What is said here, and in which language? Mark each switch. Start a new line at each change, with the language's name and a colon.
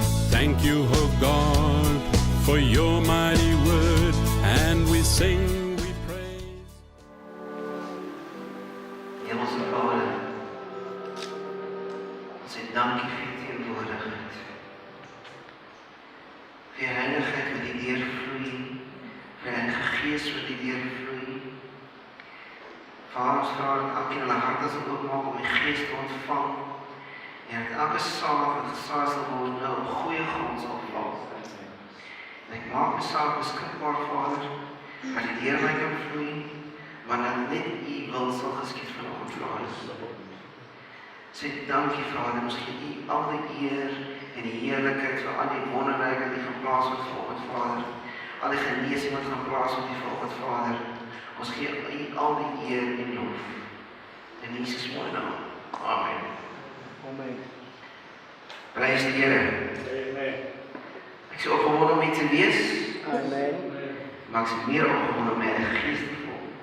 English: Thank you, O God, for your mighty word, and we sing, we praise.
Afrikaans: Hemelse Vader, ons sê dankie vir die teenwoordigheid, vir die heiligheid wat die deurvloei, vir die Heilige Gees wat die deurvloei. Vader, ons vra dat elkeen hulle harte sal oopmaak om die Gees te ontvang, en dat elke saad wat gesaai sal word nou op goeie grond sal val. En ek maak myself beskikbaar, Vader, dat die deur my kan vloei, maar dat net U wil sal geskied vanoggend, Vader. Sê dankie, Vader, ons gee U al die eer en die heerlikheid vir al die wonderwerke wat U geplaas het vanoggend, Vader. Al die genesing wat geplaas het vanoggend, Vader. Ons gee U al die eer en lof. In Jesus mooi naam. Amen. Amen. Prys die Here. Amen. Ek is opgewonde om U te lees, Amen. maar ek is meer opgewonde om my Gees te voel.